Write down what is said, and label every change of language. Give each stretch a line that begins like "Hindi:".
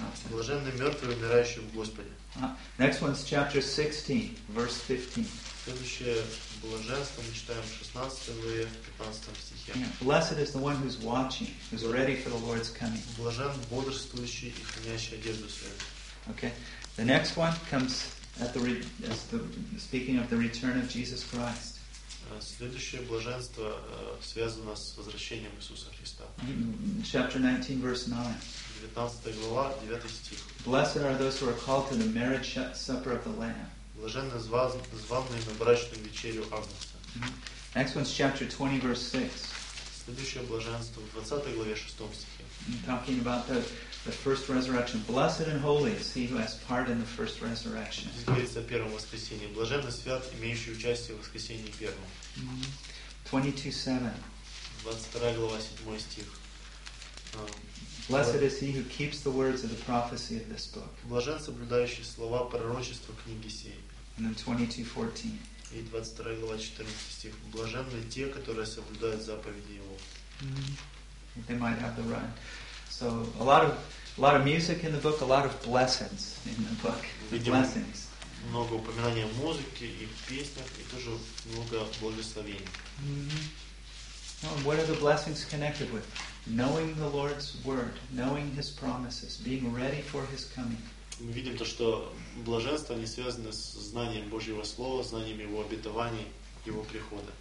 Russian: Блаженны мертвые, умирающие в Господе.
English: Next one's chapter 16, verse 15.
Russian: Следующее блаженство мы читаем в 16 главе, 15 стихе.
English: Blessed is the one who's watching, who's ready for the Lord's coming.
Russian: Блажен бодрствующий и хранящий одежду свою. Okay.
English: The next one comes at the as the speaking of the return of Jesus Christ.
Russian: Следующее блаженство связано с возвращением Иисуса Христа.
English: Chapter 19, verse 9.
Russian: 19 глава, 9 стих.
English: Blessed are those who are called to the marriage supper of the Lamb.
Russian: Блаженны званные на брачную вечерю Агнца.
English: Next one's chapter 20, verse 6.
Russian: Следующее блаженство в 20 главе 6 стихе.
English: Talking about the first resurrection. Blessed and holy is he who has part in the first resurrection.
Russian: Здесь говорится о первом воскресении. Блаженный свят, имеющий участие в воскресении первом.
English: 22:7.
Russian: 22 глава, 7 стих.
English: Blessed is he who keeps the words of the prophecy of this book.
Russian: Блажен соблюдающий слова пророчества книги сей.
English: And then 22:14.
Russian: И 22 глава, 14 стих. Блаженны те, которые соблюдают заповеди его.
English: They might have the right. So a lot of music in the book, a lot of blessings in the book.
Russian: Видим
English: blessings.
Russian: Много упоминаний о музыке и песнях, и тоже много благословений.
English: Now, what are the blessings connected with? Knowing the Lord's word, knowing His promises, being ready for His coming.
Russian: Мы видим то, что блаженства не связаны с знанием Божьего слова, знанием Его обетований, Его прихода.